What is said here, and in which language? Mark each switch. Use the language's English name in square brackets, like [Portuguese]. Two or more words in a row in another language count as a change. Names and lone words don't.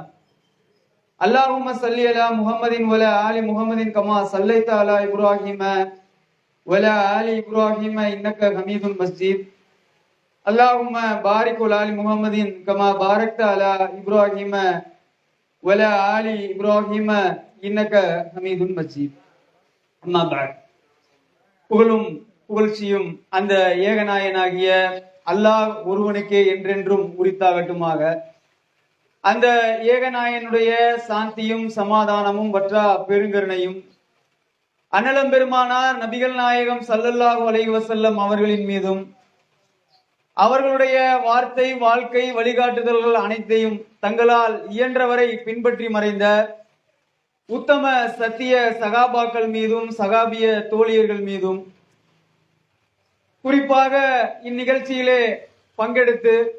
[Arabic] اللهم صل على محمد وعلى آل محمد كما صليت على إبراهيم وعلى آل إبراهيم إنك حميد مجيد. اللهم بارك على آل محمد كما باركت على إبراهيم وعلى آل إبراهيم إنك حميد مجيد. أما بعد. [Tamil] புகழும் புகழ்ச்சியும் அந்த ஏகநாயனாகிய அல்லாஹ் ஒருவனுக்கே என்றென்றும் உரித்தாகட்டுமாக. அந்த ஏகநாயனுடைய சாந்தியும் சமாதானமும் வற்றா பெருங்கருணையும் அன்னலம் பெருமானார் நபிகள் நாயகம் [Arabic] صلى الله عليه وسلم [Tamil] அவர்களின் மீதும் அவர்களுடைய வார்த்தை, வாழ்க்கை, வழிகாட்டுதல்கள் அனைத்தையும் தங்களால் இயன்றவரை பின்பற்றி மறைந்த உத்தம சத்திய சகாபாக்கள் மீதும் சகாபிய தோழியர்கள் மீதும் குறிப்பாக இந்நிகழ்ச்சியிலே பங்கெடுத்து